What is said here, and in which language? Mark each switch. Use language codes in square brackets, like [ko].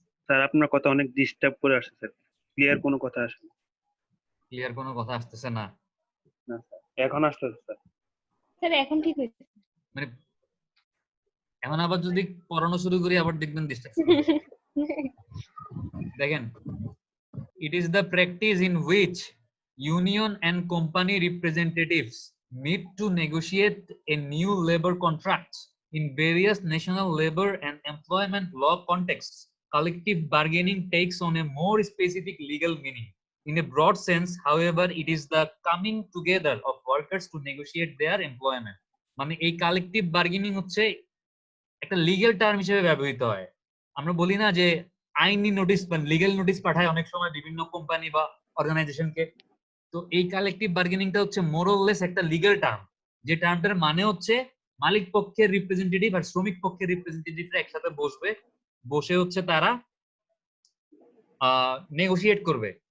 [bn] Sir আপনার কথা অনেক ডিস্টার্ব করে আসছে স্যার, ক্লিয়ার কোনো কথা আসে না। ক্লিয়ার কোনো কথা আসতেছে না? না স্যার, এখন আসতেছে স্যার। স্যার এখন ঠিক হয়েছে। মানে এখন আবার যদি পড়ানো শুরু করি আবার দেখবেন ডিস্ট্রাকশন। [en] দেখেন, it is the practice in which union and company representatives meet to negotiate a new labor contract in various national labor and employment law contexts. Collective bargaining takes on a more specific legal meaning. In a broad sense, however, it is the coming together of workers to negotiate their employment. [bn] মানে এই collective bargaining হচ্ছে একটা legal term হিসেবে ব্যবহৃত হয়। আমরা বলি না যে আইনি নোটিশ বা লিগ্যাল নোটিশ পাঠায় অনেক সময় বিভিন্ন কোম্পানি বা অর্গানাইজেশনকে। তো এই কালেকটিভ বার্গেনিংটা হচ্ছে মোরলেস একটা লিগ্যাল টার্ম, যে টার্মটার মানে হচ্ছে মালিক পক্ষের রিপ্রেজেন্টেটিভ আর শ্রমিক পক্ষের রিপ্রেজেন্টেটিভরা একসাথে বসবে, বসে হচ্ছে তারা নেগোশিয়েট করবে।